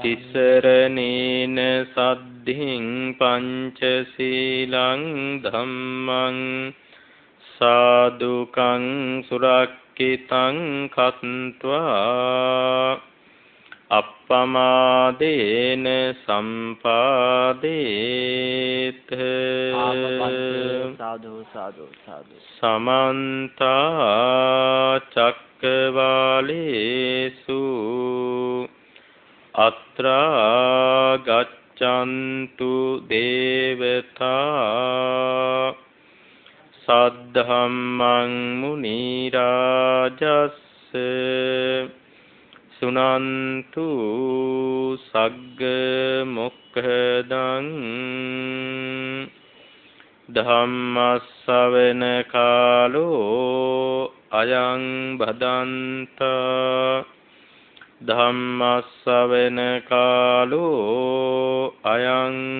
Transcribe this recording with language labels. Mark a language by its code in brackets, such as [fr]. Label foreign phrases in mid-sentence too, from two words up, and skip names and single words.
[pi] තිසරණේන සද්ධින් පංචශීලං ධම්මං සාදුකං සුරක්ඛිතං කତ୍වා අප්පමාදේන සම්පාදේත. සාදු සාදු සාදු. සමන්ත චක්කවාලේසු අත්‍රා ගච්ඡන්තු දේවතා සද්ධම්මං මුනි රාජස්ස සුනන්තු සග්ග මොක්ඛදං ධම්මස්සවන කාලෝ අයං භදන්තා ධම්මස්සවන කාලෝ අයං